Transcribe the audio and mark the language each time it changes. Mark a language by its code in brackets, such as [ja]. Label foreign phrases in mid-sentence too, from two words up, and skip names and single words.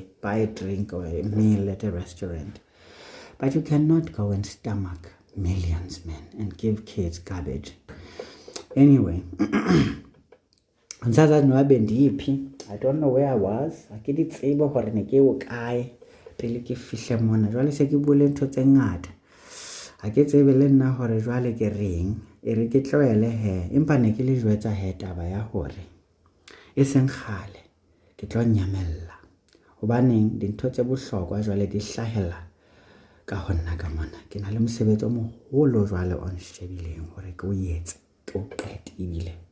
[en] Buy a drink or a meal at a restaurant. But you cannot go and stomach millions, man, and give kids garbage. Anyway, I don't know where I was. I didn't able to I get [st] tsebe le nna gore jwale ke reng e re ke tloele he empa ne ke le jwetsa he taba ya gore e seng khale ke tlo nyamella hobaneng dintho tse bohlokwa jwale di hlahela ka honna ka mona ke na le mosebetsi o moholo jwale on shebileng gore ke o etse ke o qete ebile